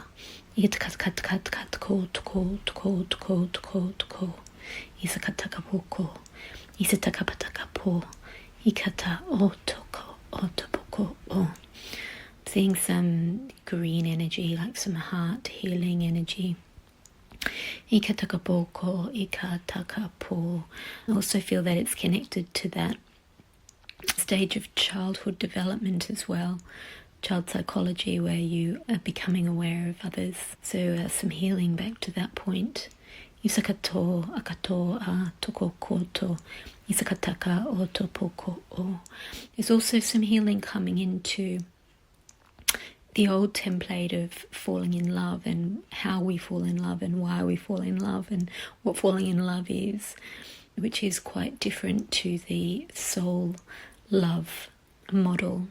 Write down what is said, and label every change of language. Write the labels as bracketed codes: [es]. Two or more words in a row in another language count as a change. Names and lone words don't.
[en] Ikataka toko. Isakataka poko. Isataka pataka po. Ikata otopoko o. Seeing some green energy, like some heart healing energy. Ikataka poko, ikataka po. I also feel that it's connected to that stage of childhood development as well. Child psychology, where you are becoming aware of others. So some healing back to that point. Isakato, akato, a, toko, koto. Isakataka, otopoko, o. There's also some healing coming into the old template of falling in love, and how we fall in love, and why we fall in love, and what falling in love is, which is quite different to the soul love model.